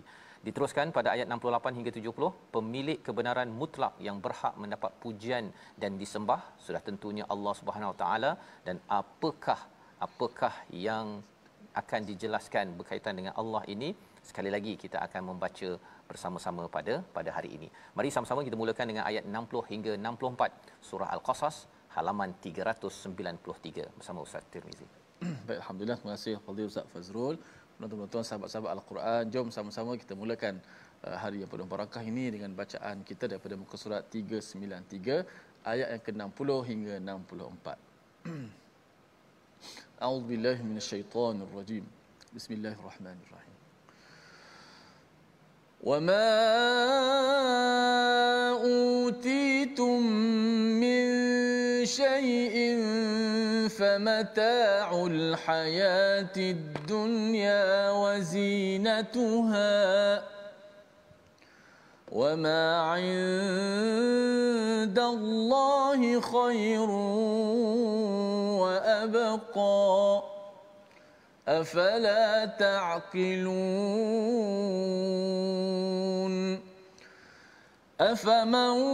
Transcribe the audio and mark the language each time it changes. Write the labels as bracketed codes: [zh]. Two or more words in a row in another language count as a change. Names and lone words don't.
[ms] Diteruskan pada ayat 68 hingga 70, pemilik kebenaran mutlak yang berhak mendapat pujian dan disembah sudah tentunya Allah [ar] سبحانه وتعالى, [ms] dan apakah yang akan dijelaskan berkaitan dengan Allah ini, sekali lagi kita akan membaca bersama-sama pada hari ini. Mari sama-sama kita mulakan dengan ayat 60 hingga 64 surah Al-Qasas halaman 393 bersama Ustaz Tirmizi. Baik, alhamdulillah, terima kasih kepada Ustaz Fazrul. Tuan-tuan sahabat-sahabat Al-Quran, jom sama-sama kita mulakan hari yang penuh barakah ini dengan bacaan kita daripada muka surat 393 ayat yang ke-60 hingga 64. [ar] أعوذ بالله من الشيطان الرجيم. بسم الله الرحمن الرحيم. وما أوتيتم من شيء فمتاع الحياة الدنيا وزينتها وما عند الله خير وأبقى أفلا تعقلون أفمن